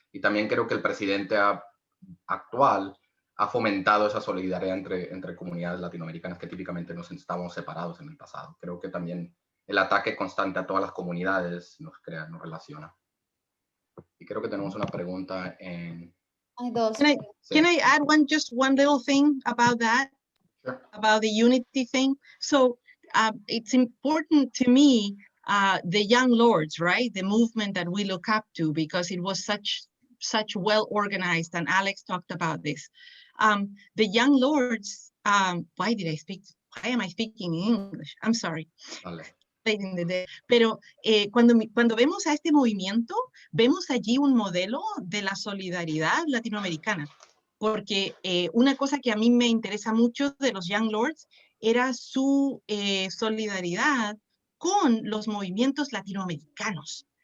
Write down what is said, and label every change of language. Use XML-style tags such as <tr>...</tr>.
<es>Y también creo que el presidente actual ha fomentado esa solidaridad entre comunidades latinoamericanas que típicamente nos estábamos separados en el pasado. Creo que también el ataque constante a todas las comunidades nos relaciona. Y creo que tenemos una pregunta en... Hay dos.</es> <en>Can I add just one little thing about that? Sure. About the unity thing? So it's important to me, the Young Lords, right? The movement that we look up to, because it was such well organized, and Alex talked about this. The Young Lords, why am I speaking in English? I'm sorry.</en> <es>Vale. Pero cuando vemos a este movimiento, vemos allí un modelo de la solidaridad latinoamericana, porque una cosa que a mí me interesa mucho de los Young Lords era su solidaridad con los movimientos latinoamericanos.</es>